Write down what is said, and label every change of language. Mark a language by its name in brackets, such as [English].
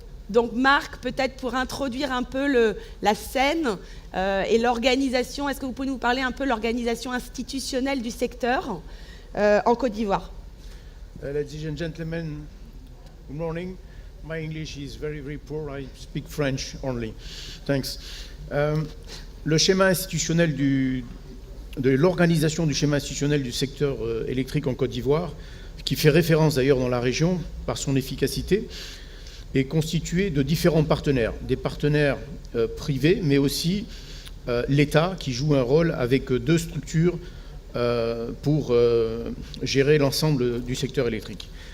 [French] Donc Marc, peut-être pour introduire un peu la scène et l'organisation, est-ce que vous pouvez nous parler un peu de l'organisation institutionnelle du secteur en Côte d'Ivoire? [English] Ladies and gentlemen, good morning. My English is very, very poor. I speak French only. Thanks. [French] Le schéma institutionnel de l'organisation du schéma institutionnel du secteur électrique en Côte d'Ivoire, qui fait référence d'ailleurs dans la région par son efficacité, est constitué de différents partenaires, des partenaires privés, mais aussi l'État qui joue un rôle avec deux structures pour gérer l'ensemble du secteur électrique.